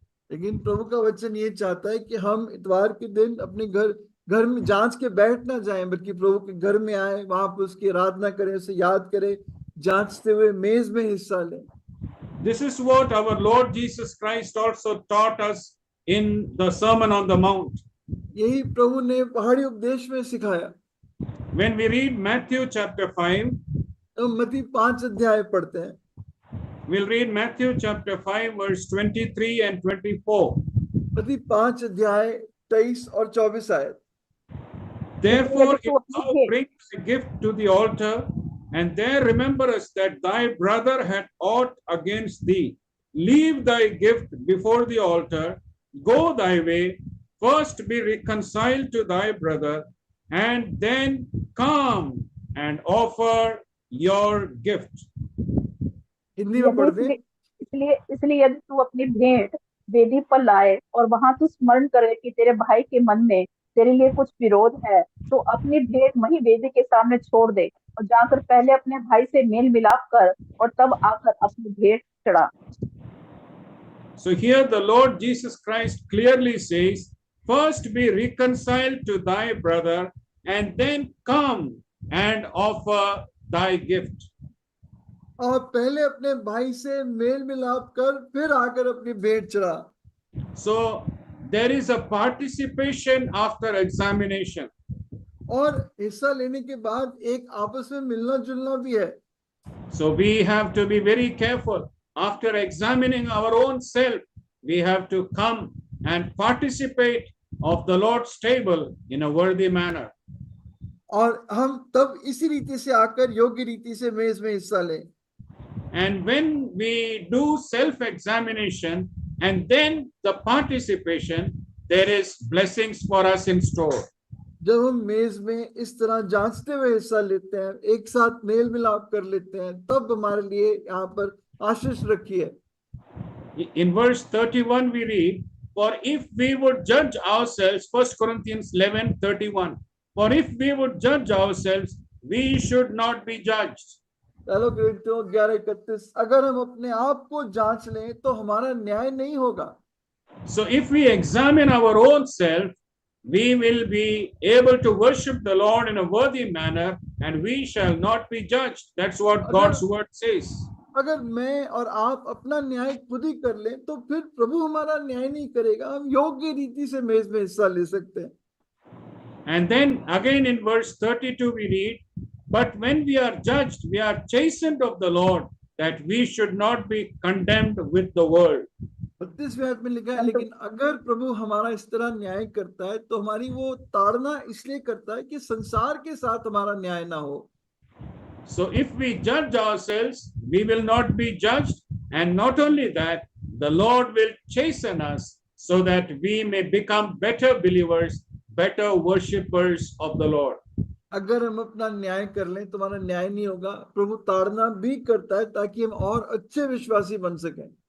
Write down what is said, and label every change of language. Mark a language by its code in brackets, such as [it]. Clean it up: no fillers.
[hi] लेकिन प्रभु का वचन ये चाहता है कि हम इतवार के दिन अपने घर में जांच के बैठ ना जाएं, बल्कि प्रभु के घर में आए, वहां पर उसकी आराधना करें, उसे याद करें, जांचते हुए मेज में हिस्सा लें। [en] This is what our Lord Jesus Christ also taught us in the Sermon on the Mount. [hi] यही प्रभु ने पहाड़ी उपदेश में सिखाया। [en] When we read Matthew chapter 5, [hi] तो मत्ती 5 अध्याय पढ़ते हैं। [en] we'll read Matthew chapter 5 verse 23 and 24. [hi] मत्ती 5 अध्याय 23 और 24 आयत। [en] Therefore, if thou bring a gift to the altar, and there rememberest that thy brother had aught against thee, leave thy gift before the altar, go thy way, first be reconciled to thy brother, and then come and offer your gift. [hi] Hindi में पढ़ते हैं। इसलिए यदि तू अपनी भेंट वेदी पर लाए और वहां तू स्मरण करे कि तेरे भाई के मन में तेरे लिए कुछ विरोध है, तो अपनी भेंट वही वेदी के सामने छोड़ दे और जाकर पहले अपने भाई से मेल मिलाप कर और तब आकर अपनी भेंट चढ़ा। [en] So here the Lord Jesus Christ clearly says, first be reconciled to thy brother and then come and offer thy gift. [hi] और पहले अपने भाई से मेल मिलाप कर फिर आकर अपनी भेंट चढ़ा। [en] So there is a participation after examination. [hi] और हिस्सा लेने के बाद एक आपस में मिलना जुलना भी है। [en] So we have to be very careful. After examining our own self, we have to come and participate of the Lord's table in a worthy manner. [hi] और हम तब इसी रीति से आकर योग्य रीति से मेज में हिस्सा लें। [en] And when we do self-examination and then the participation, there is blessings for us in store. [hi] जब हम मेज में इस तरह जांचते हुए हिस्सा लेते हैं, एक साथ मेल मिलाप कर लेते हैं, तब हमारे लिए यहाँ पर आशीष रखी है। [en] In verse 31 we read, for if we would judge ourselves, 1 Corinthians 11:31, for if we would judge ourselves, we should not be judged. [hi] चलो 11:31, अगर हम अपने आप को जांच लें तो हमारा न्याय नहीं होगा। [en] So if we examine our own self, we will be able to worship the Lord in a worthy manner and we shall not be judged. That's what God's word says. [hi] अगर मैं और आप अपना न्याय खुद ही कर लें तो फिर प्रभु हमारा न्याय नहीं करेगा, हम योग्य रीति से मेज में हिस्सा ले सकते हैं। [en] And then again in verse 32 we read, but when we are judged, we are chastened of the Lord, that we should not be condemned with the world. [hi] 32वें आयत में लिखा है, लेकिन अगर प्रभु हमारा इस तरह न्याय करता है तो हमारी वो ताड़ना इसलिए करता है कि संसार के साथ हमारा न्याय ना हो। [en] So if we judge ourselves, we will not be judged, and not only that, the Lord will chasten us so that we may become better believers, better worshippers of the Lord. [hi] अगर हम अपना न्याय कर लें तो हमारा न्याय नहीं होगा, प्रभु ताड़ना भी करता है ताकि हम और अच्छे विश्वासी बन सकें।